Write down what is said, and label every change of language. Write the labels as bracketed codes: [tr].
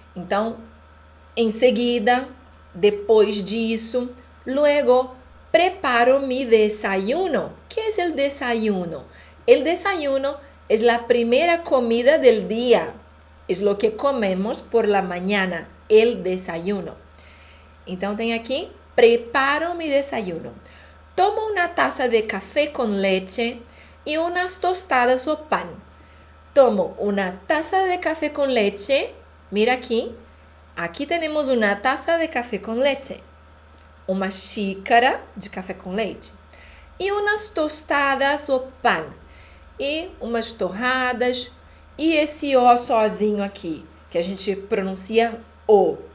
[pt] Então, em seguida, depois disso, [es] luego preparo mi desayuno. ¿Qué es el desayuno? El desayuno es la primera comida del día. Es lo que comemos por la mañana, el desayuno. [pt] Então, tem aqui, [es] preparo mi desayuno. Tomo una taza de café con leche y unas tostadas o pan. Tomo una taza de café con leche. Mira [pt] aqui. Aqui temos uma taça de café com leite. Uma xícara de café com leite. E umas tostadas ou pan. E umas torradas. E esse O sozinho aqui, que a gente pronuncia O.